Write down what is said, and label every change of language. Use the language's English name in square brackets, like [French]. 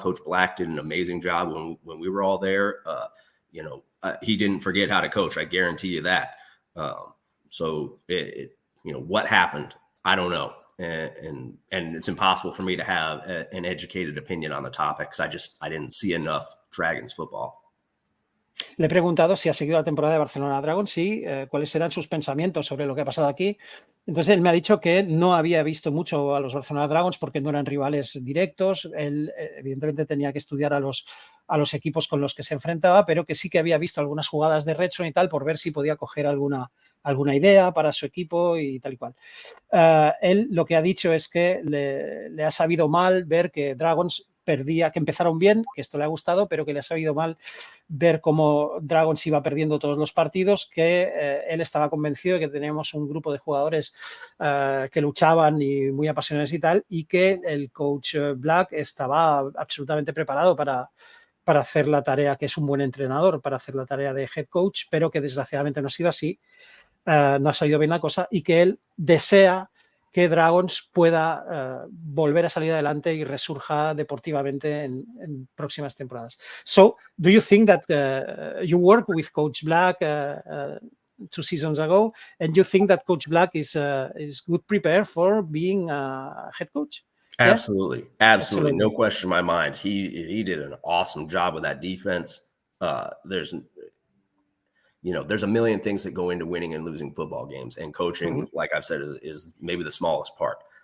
[English] Coach Black did an amazing job when we were all there. He didn't forget how to coach. I guarantee you that. So what happened? I don't know. And it's impossible for me to have an educated opinion on the topic because I didn't see enough Dragons football. [Spanish] Le he preguntado si ha seguido la temporada de Barcelona Dragons y cuáles eran sus pensamientos sobre lo que ha pasado aquí. Entonces él me ha dicho que no había visto mucho a los Barcelona Dragons porque no eran rivales directos. Él evidentemente tenía que estudiar a los equipos con los que se enfrentaba, pero que sí que había visto algunas jugadas de Redstone y tal por ver si podía coger alguna idea para su equipo y tal y cual. Él lo que ha dicho es que le ha sabido mal ver que Dragons perdía, que empezaron bien, que esto le ha gustado, pero que le ha sabido mal ver cómo Dragons iba perdiendo todos los partidos, que él estaba convencido de que teníamos un grupo de jugadores que luchaban y muy apasionados y tal, y que el coach Black estaba absolutamente preparado para hacer la tarea, que es un buen entrenador, para hacer la tarea de head coach, pero que desgraciadamente no ha sido así, no ha salido bien la cosa, y que él desea que Dragons pueda volver a salir adelante y resurja deportivamente en próximas temporadas. [English] So, do you think that you worked with Coach Black 2 seasons ago, and you think that Coach Black is good prepared for being a head coach? Absolutely. Yeah? Absolutely. No question in my mind. He did an awesome job with that defense. There's a million things that go into winning and losing football games, and coaching, like I've said, is maybe the smallest part.